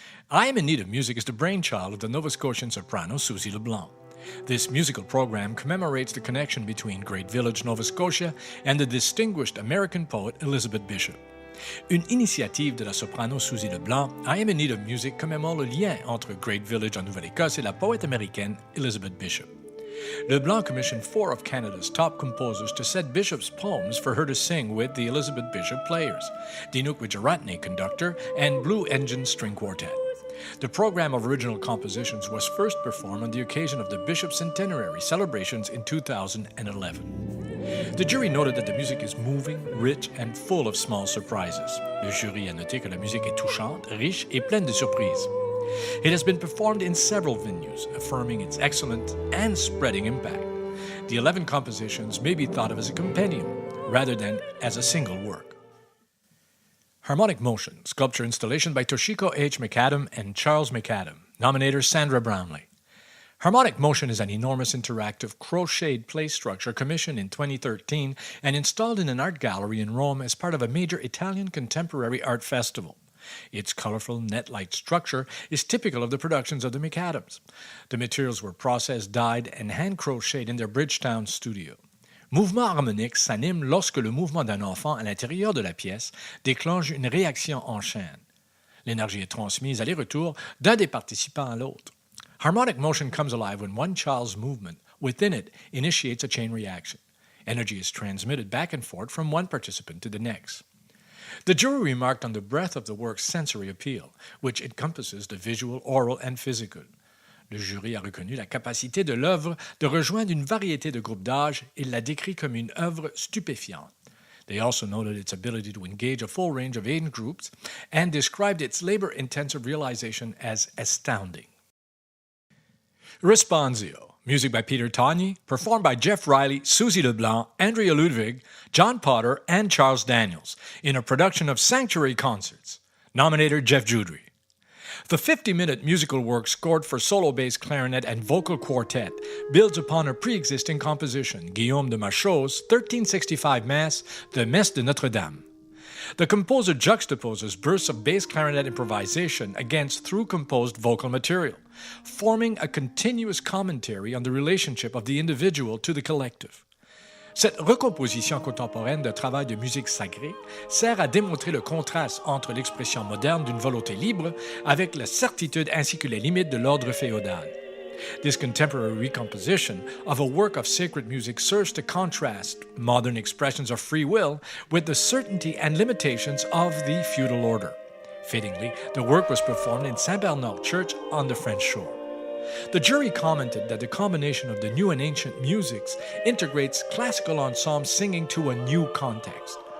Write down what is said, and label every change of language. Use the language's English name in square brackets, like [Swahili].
[English] I Am in Need of Music is the brainchild of the Nova Scotian soprano Susie LeBlanc. This musical program commemorates the connection between Great Village, Nova Scotia, and the distinguished American poet Elizabeth Bishop. [French] Une initiative de la soprano Susie LeBlanc, I Am in Need of Music commémore le lien entre Great Village en Nouvelle-Écosse et la poète américaine Elizabeth Bishop. [English] LeBlanc commissioned 4 of Canada's top composers to set Bishop's poems for her to sing with the Elizabeth Bishop Players, Dinuk Wijeratne conductor, and Blue Engine String Quartet. The program of original compositions was first performed on the occasion of the Bishop Centenary celebrations in 2011. The jury noted that the music is moving, rich, and full of small surprises. [French] Le jury a noté que la musique est touchante, riche et pleine de surprises. [English] It has been performed in several venues, affirming its excellent and spreading impact. The 11 compositions may be thought of as a compendium, rather than as a single work. Harmonic Motion, sculpture installation by Toshiko H. McAdam and Charles McAdam. Nominator Sandra Brownlee. Harmonic Motion is an enormous interactive crocheted play structure commissioned in 2013 and installed in an art gallery in Rome as part of a major Italian contemporary art festival. Its colorful net-light structure is typical of the productions of the McAdams. The materials were processed, dyed, and hand-crocheted in their Bridgetown studio. [French] Mouvement harmonique s'anime lorsque le mouvement d'un enfant à l'intérieur de la pièce déclenche une réaction en chaîne. L'énergie est transmise aller-retour d'un des participants à l'autre. [English] Harmonic motion comes alive when one child's movement within it initiates a chain reaction. Energy is transmitted back and forth from one participant to the next. The jury remarked on the breadth of the work's sensory appeal, which encompasses the visual, oral, and physical. [French] Le jury a reconnu la capacité de l'œuvre de rejoindre une variété de groupes d'âge et l'a décrit comme une œuvre stupéfiante. [English] They also noted its ability to engage a full range of age groups and described its labor-intensive realization as astounding. Responsio, music by Peter Togny, performed by Jeff Riley, Susie LeBlanc, Andrea Ludwig, John Potter, and Charles Daniels, in a production of Sanctuary Concerts. Nominator Jeff Judry. The 50-minute musical work scored for solo bass clarinet and vocal quartet builds upon a pre-existing composition, Guillaume de Machaut's 1365 Mass, the Messe de Notre-Dame. The composer juxtaposes bursts of bass clarinet improvisation against through-composed vocal material, forming a continuous commentary on the relationship of the individual to the collective. [French] Cette recomposition contemporaine de travail de musique sacrée sert à démontrer le contraste entre l'expression moderne d'une volonté libre avec la certitude ainsi que les limites de l'ordre féodal. [English] This contemporary recomposition of a work of sacred music serves to contrast modern expressions of free will with the certainty and limitations of the feudal order. Fittingly, the work was performed in Saint-Bernard Church on the French shore. The jury commented that the combination of the new and ancient musics integrates classical ensemble singing to a new context.